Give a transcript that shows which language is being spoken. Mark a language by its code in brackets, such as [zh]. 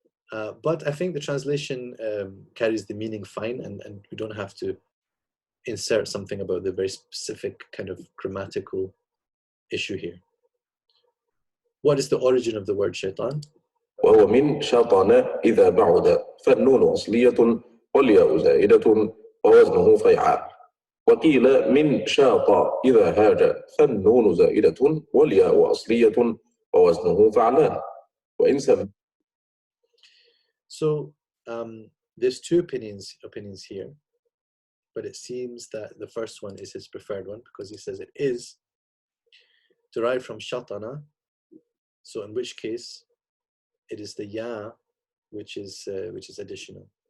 [en] But I think the translation carries the meaning fine, and we don't have to insert something about the very specific kind of grammatical issue here. What is the origin of the word shaitan? [ar] وهو من شطن إذا بعد فالنون أصلية والياء زائدة ووزنه فيعال وقيل من شاط إذا هاج فالنون زائدة والياء أصلية ووزنه فعلان وإن سم. [en] So there's two opinions here, but it seems that the first one is his preferred one because he says it is derived from shatana, so in which case it is the ya which is additional.